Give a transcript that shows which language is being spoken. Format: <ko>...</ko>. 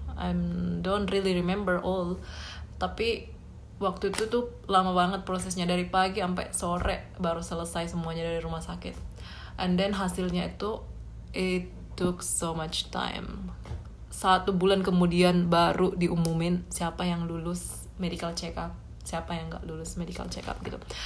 <en>I don't really remember all,</en> <id>tapi waktu itu tuh lama banget prosesnya, dari pagi sampai sore baru selesai semuanya dari rumah sakit.</id> <en>And then</en> <id>hasilnya itu</id> <en>it took so much time.</en> <id>1 bulan kemudian baru diumumin siapa yang lulus medical check up, siapa yang gak lulus medical check up gitu.</id>